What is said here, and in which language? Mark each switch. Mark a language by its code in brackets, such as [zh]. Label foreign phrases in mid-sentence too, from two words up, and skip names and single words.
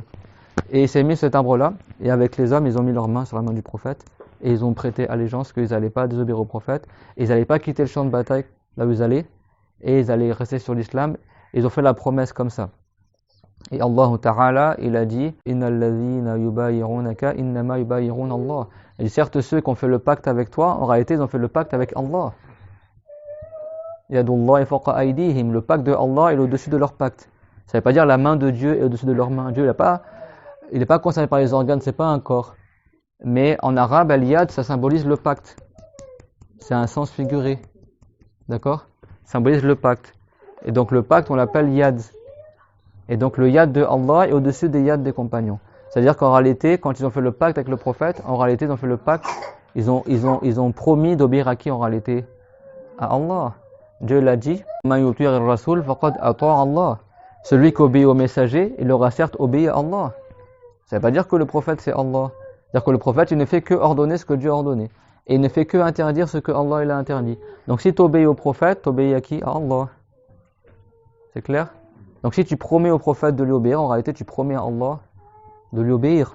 [fr] Et il s'est mis cet arbre-là, et avec les hommes, ils ont mis leurs mains sur la main du prophète, et ils ont prêté allégeance qu'ils n'allaient pas désobéir au prophète, et ils n'allaient pas quitter le champ de bataille là où ils allaient, et ils allaient rester sur l'islam, et ils ont fait la promesse comme ça. Et Allah Ta'ala, il a dit [ar] إن الذين يبايعونك إنما يبايعون الله. [fr] Il dit certes ceux qui ont fait le pacte avec toi, en réalité ils ont fait le pacte avec Allah. [ar] يد الله فوق أيديهم, [fr] le pacte de Allah est au-dessus de leur pacte. Ça veut pas dire la main de Dieu est au-dessus de leur main. Dieu, il n'est pas concerné par les organes, c'est pas un corps. Mais en arabe, al-yad, ça symbolise le pacte. C'est un sens figuré. D'accord? Ça symbolise le pacte. Et donc le pacte, on l'appelle yad. Et donc le yad de Allah est au-dessus des yad des compagnons. C'est-à-dire qu'en réalité, quand ils ont fait le pacte avec le prophète, en réalité, ils ont fait le pacte, ils ont promis d'obéir à qui en réalité? À Allah. Dieu l'a dit, [ar] من يطع الرسول فقد أطاع الله. [fr] Celui qui obéit au messager, il aura certes obéi à Allah. Ça ne veut pas dire que le prophète c'est Allah. C'est-à-dire que le prophète, il ne fait que ordonner ce que Dieu a ordonné. Et il ne fait que interdire ce que Allah il a interdit. Donc si tu obéis au prophète, tu obéis à qui? À Allah. C'est clair? Donc si tu promets au prophète de lui obéir, en réalité tu promets à Allah de lui obéir.